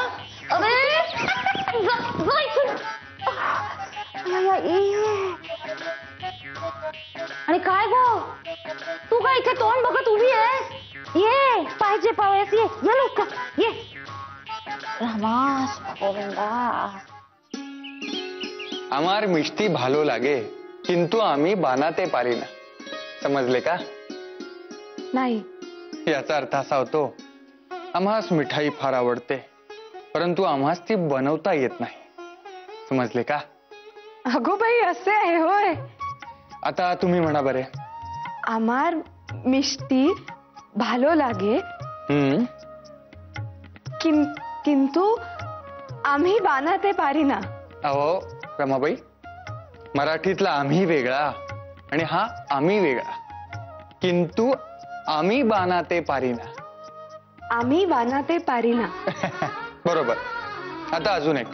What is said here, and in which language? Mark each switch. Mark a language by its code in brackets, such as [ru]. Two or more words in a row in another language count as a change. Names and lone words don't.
[mr] अरे आणि काय गो, तू काय इथे तोंड बघत उभी आहेस? ये पाहिजे पावयास, ये ये लवकर ये. रामास गोविंदा. [bn] আমার মিষ্টি ভালো লাগে কিন্তু আমি বানাতে পারিনা. [mr] समजले का? नाही. याचा अर्थ असा होतो, आम्हास मिठाई फार आवडते परंतु आम्हास ती बनवता येत नाही. समजले का? अगो बाई, असे आहे होय. आता तुम्ही म्हणा बरे. [bn] আমার মিষ্টি ভালো লাগে কিন্তু আমি বানাতে পারিনা. [mr] अहो रमाबाई, मराठीतला आम्ही वेगळा आणि हा आम्ही वेगळा. [bn] কিন্তু আমি বানাতে পারিনা. আমি বানাতে পারিনা. [mr] बरोबर. आता अजून एक.